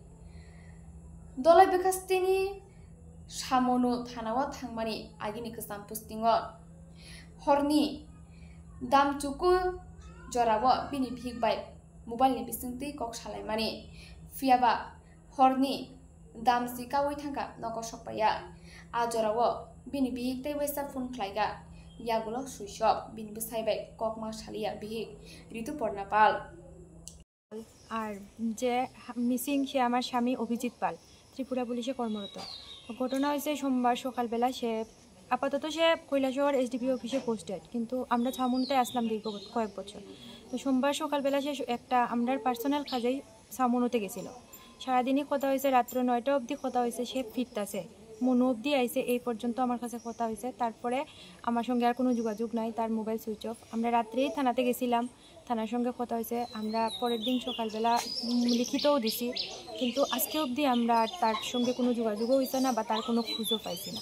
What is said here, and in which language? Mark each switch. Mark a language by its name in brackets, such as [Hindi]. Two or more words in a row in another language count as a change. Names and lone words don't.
[Kok Borok] Dolai bekasteni samono thanawa thangmani agini ksam postingo horni damchuku jorawo bini phik bai mobile ni bisingti kok salaimani fiaba horni damsi kawai thangka noko sokpaya a jorawo bini bihik tei waisa phone khlaiga yagulo [English] switch off [Kok Borok] bini bsai bai kokma salia bihik Ritupur Napal [Bangla] আর যে মিসিং সে আমার স্বামী অভিজিৎ পাল ত্রিপুরা পুলিশে কর্মরত ঘটনা হয়েছে সোমবার সকালবেলা সে আপাতত সে কৈলাসহর এসডিপি অফিসে পোস্টেড কিন্তু আমরা ছামুনিতে আসলাম দীর্ঘ কয়েক বছর তো সোমবার সকালবেলা সে একটা আমরার পার্সোনাল কাজেই ছামুনিতে গেছিল সারাদিনই কথা হয়েছে রাত্র 9টা অবধি কথা হয়েছে সে ফিরতেছে মনো অবধি আইসে এই পর্যন্ত আমার কাছে কথা হয়েছে তারপরে আমার সঙ্গে আর কোনো যোগাযোগ নাই তার মোবাইল [English] switch off [Bangla] আমরা রাত্রেই থানাতে গেছিলাম থানার সঙ্গে কথা হয়েছে আমরা পরের দিন সকালবেলা লিখিতও দিছি কিন্তু আজকে অবধি আমরা তার সঙ্গে কোনো যোগাযোগও হয়েছে না বা তার কোনো খোঁজও পাইছি না